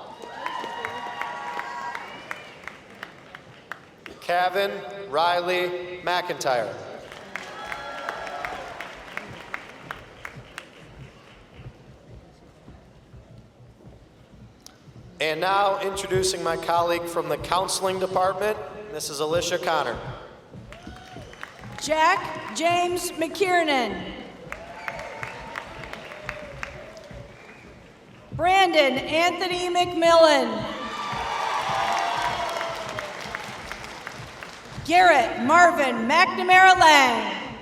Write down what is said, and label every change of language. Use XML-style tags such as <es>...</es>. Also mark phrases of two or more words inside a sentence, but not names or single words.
<en>Kevin Riley McIntyre. And now introducing my colleague from the counseling department, Mrs. Alicia Connor. Jack James McKiernan. Brandon Anthony McMillan. Garrett Marvin McNamara Lang.</en>